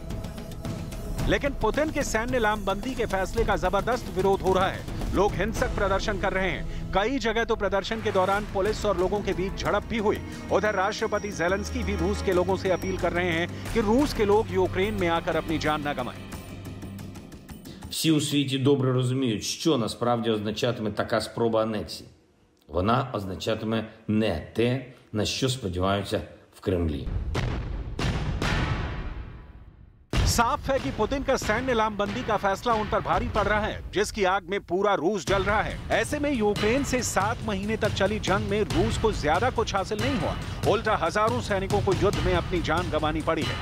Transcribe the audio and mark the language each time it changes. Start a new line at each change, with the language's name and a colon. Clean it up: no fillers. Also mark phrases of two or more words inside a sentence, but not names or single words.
Hindi: लेकिन पुतिन के सैन्य लामबंदी के फैसले का जबरदस्त विरोध हो रहा है। लोग हिंसक प्रदर्शन कर रहे हैं। कई जगह तो प्रदर्शन के दौरान पुलिस और लोगों के बीच झड़प भी हुई। उधर राष्ट्रपति ज़ेलेंस्की भी रूस के लोगों से अपील कर रहे हैं कि रूस के लोग यूक्रेन में आकर अपनी जान न गंवाएं।
Ukrainian: Всі у світі добре розуміють, що насправді означатиме така спроба анексії. Вона означатиме не те, на що сподіваються в Кремлі.
Hindi: साफ है कि पुतिन का सैन्य लामबंदी का फैसला उन पर भारी पड़ रहा है, जिसकी आग में पूरा रूस जल रहा है। ऐसे में यूक्रेन से 7 महीने तक चली जंग में रूस को ज्यादा कुछ हासिल नहीं हुआ। उल्टा हजारों सैनिकों को युद्ध में अपनी जान गंवानी पड़ी है।